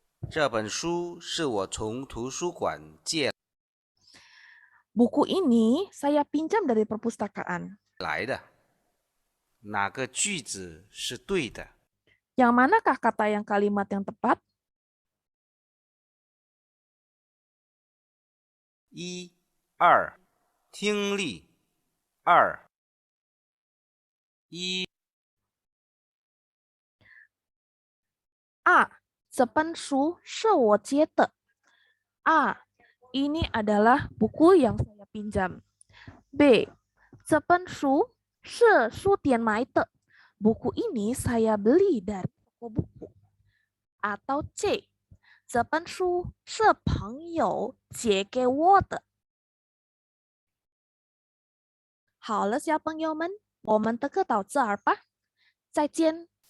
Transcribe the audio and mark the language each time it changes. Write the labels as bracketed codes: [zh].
[zh] 这本书是我从图书馆借 [id] Buku ini saya pinjam dari perpustakaan. [zh] 来的，哪个句子是对的？ [id] Yang manakah kata yang kalimat yang tepat? [zh] 1、2，听力。2、1。 A. 这本书是我借的.A. [id] Ini adalah buku yang saya pinjam. [zh] B. 这本书是书店买的. [id] Buku ini saya beli dari toko buku. Atau C. [zh] 这本书是朋友借给我的. 好了，小朋友们，我们的课到这儿吧，再见。